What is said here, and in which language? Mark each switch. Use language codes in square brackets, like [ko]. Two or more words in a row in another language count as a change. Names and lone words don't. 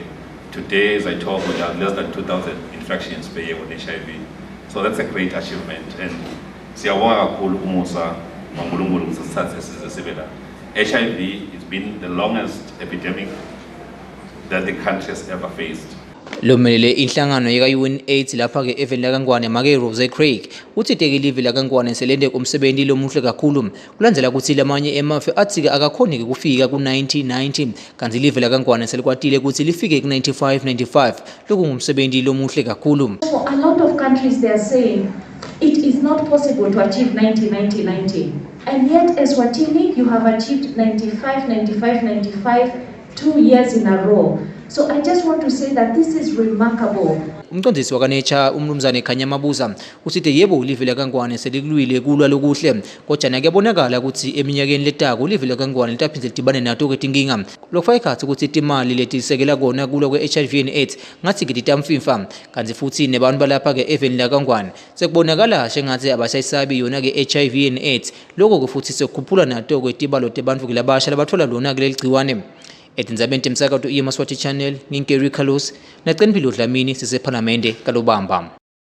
[en] Today, as I talk, we have less than 2,000 infections per year with HIV. So that's a great achievement. And HIV has been the longest epidemic that the country has ever faced. [ss] Lomelele inhlangano yeka-UN AIDS lapha ke eveni lakangwane make Rose Craig uthi live lakangwane selende kumsebenzi lomuhle kakhulu kulandzela ukuthi lamanye emafe athi ke akakhoni ke kufika ku-90 kanti live lakangwane selikwatile ukuthi lifike ku-95 lokhu ngumsebenzi lomuhle kakhulu. [en] So a lot of countries they are saying it is not possible to achieve 90. And yet Eswatini you have achieved 95 2 years in a row. So I just want to say that this is remarkable. [ss] Umcondzisi wakaNature umnumzane Khanya Mabuza uthi yebo live lakangwane selikulwile kulwa lokuhle kodwa kuyabonakala ukuthi eminyakeni letako live lakangwane litaphindze litibane nato ke tinkinga lokufaka ikhathi ukuthi imali letisekela kona kulwa kwe- [en] HIV and AIDS [ss] ngathi ke titamfimfa kanti futhi nebantu balapha ke eveni lakangwane sekubonakala ngathi abasayisabi yona ke [en] HIV and AIDS [ss] lokho ke futhi sekukhuphula nato ke tibalo tebantu ke labasha labathola lona ke leligciwane. Etindzabeni temsakato iyemaswati channel nginkeri Carlos naceni Philo Dlamini sisephalamende kalobamba.